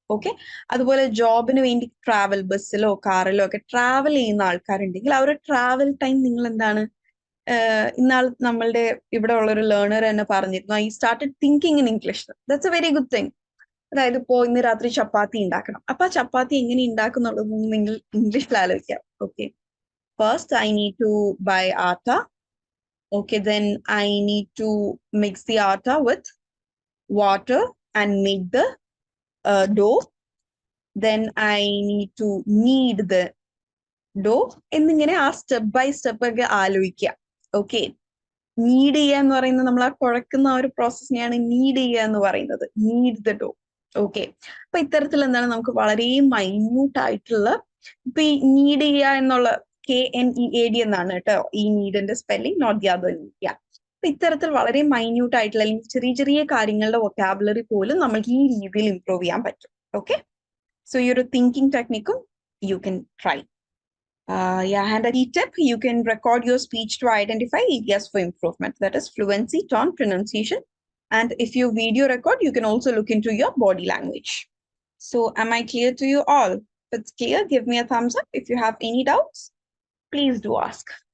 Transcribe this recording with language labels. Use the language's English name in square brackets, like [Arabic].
[Malayalam] Okay, അതുപോലെ ജോബിന് വേണ്ടി ട്രാവൽ, ബസ്സിലോ കാറിലോ ഒക്കെ ട്രാവൽ ചെയ്യുന്ന ആൾക്കാരുണ്ടെങ്കിൽ ആ ഒരു ട്രാവൽ ടൈം നിങ്ങൾ എന്താണ്, ഇന്നാൾ നമ്മളുടെ ഇവിടെ ഉള്ള ഒരു ലേണർ തന്നെ പറഞ്ഞിരുന്നു, [English] I started thinking in English. That's a very good thing. [Malayalam] അതായത് ഇപ്പോ ഇന്ന് രാത്രി ചപ്പാത്തി ഉണ്ടാക്കണം, അപ്പൊ ആ ചപ്പാത്തി എങ്ങനെ ഉണ്ടാക്കുന്നുള്ളത് നിങ്ങൾ ഇംഗ്ലീഷിൽ ആലോചിക്കാം. [English] Okay, first I need to buy atta. Okay, then I need to mix the atta with water and make the dough. Then I need to knead the dough. [Malayalam] എന്നിങ്ങനെ ആ സ്റ്റെപ്പ് ബൈ സ്റ്റെപ്പ് ഒക്കെ ആലോചിക്കുക. Okay, need ചെയ്യുക എന്ന് പറയുന്നത് നമ്മൾ ആ കുഴക്കുന്ന ആ ഒരു പ്രോസസ്സിനെയാണ് നീഡ് ചെയ്യുക എന്ന് പറയുന്നത്, [English] Knead the dough. [Malayalam] ഓക്കെ, അപ്പൊ ഇത്തരത്തിൽ എന്താണ് നമുക്ക് വളരെ മൈന്യൂട്ട് ആയിട്ടുള്ള, ഇപ്പൊ ഈ നീഡ് ചെയ്യുക എന്നുള്ള KNEAD എന്നാണ് കേട്ടോ ഈ നീഡിന്റെ spelling, [English] Not the other need. [Malayalam] അപ്പൊ ഇത്തരത്തിൽ വളരെ മൈന്യൂട്ട് ആയിട്ടുള്ള അല്ലെങ്കിൽ ചെറിയ ചെറിയ കാര്യങ്ങളുടെ വൊക്കാബുലറി പോലും നമ്മൾക്ക് ഈ രീതിയിൽ ഇംപ്രൂവ് ചെയ്യാൻ പറ്റും. ഓക്കെ, സോ ഈ ഒരു thinking ടെക്നിക്കും [English] You can try. Yeah, and a key tip, you can record your speech to identify areas for improvement. That is fluency, tone, pronunciation. And if you video record, you can also look into your body language. So am I clear to you all? If it's clear, give me a thumbs up. If you have any doubts, please do ask.